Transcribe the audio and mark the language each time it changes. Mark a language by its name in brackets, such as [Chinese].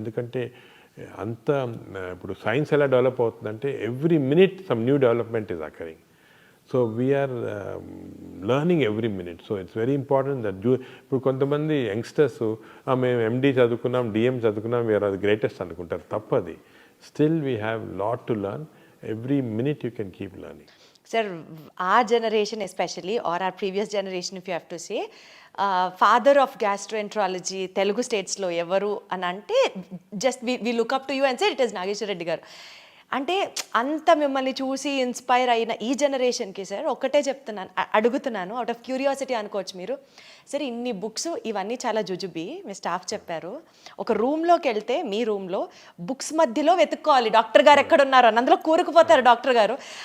[Telugu] ఎందుకంటే అంత ఇప్పుడు సైన్స్ ఎలా డెవలప్ అవుతుందంటే [English] Every minute some new development is occurring. So we are learning every minute. So it's very important that [Telugu] ఇప్పుడు కొంతమంది యంగ్స్టర్స్ మేము ఎండి చదువుకున్నాం, డిఎం చదువుకున్నాం, వీఆర్ అది గ్రేటెస్ట్ అనుకుంటారు. తప్పది. [English] Still we have lot to learn. Every minute you can keep learning. Sir, our generation especially, or our previous generation if you have to say, father of gastroenterology Telugu states [Telugu] lo evaru అని అంటే [English] just we look up to you and say it is Nageshwar Reddy garu. [Telugu] అంటే అంత మిమ్మల్ని చూసి inspire అయిన ఈ జనరేషన్కి sir ఒక్కటే చెప్తున్నాను, అడుగుతున్నాను, అవుట్ ఆఫ్ క్యూరియాసిటీ అనుకోవచ్చు మీరు. సరే ఇన్ని బుక్స్ ఇవన్నీ చాలా జుజుబి, మీ స్టాఫ్ చెప్పారు. ఒక రూమ్లోకి వెళ్తే మీ రూమ్లో బుక్స్ మధ్యలో వెతుక్కోవాలి డాక్టర్ గారు ఎక్కడున్నారు అని, అందులో కూరుకుపోతారు డాక్టర్ గారు.